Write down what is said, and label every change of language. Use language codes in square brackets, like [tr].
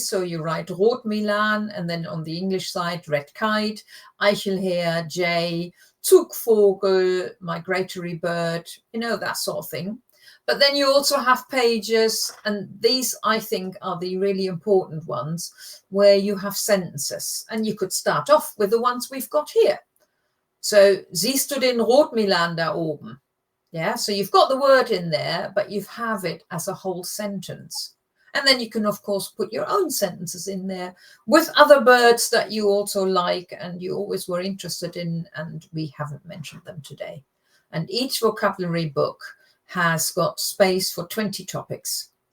[en] So you write Rotmilan, and then on the English side, red kite, Eichelhäher, jay, Zugvogel, migratory bird, that sort of thing. But then you also have pages, and these I think are the really important ones, where you have sentences. And you could start off with the ones we've got here. [de] So, siehst du den Rotmilan da oben? [en] Yeah, so you've got the word in there, but you have it as a whole sentence. And then you can, of course, put your own sentences in there with other birds that you also like and you always were interested in, and we haven't mentioned them today. And each vocabulary book has got space for 20 topics.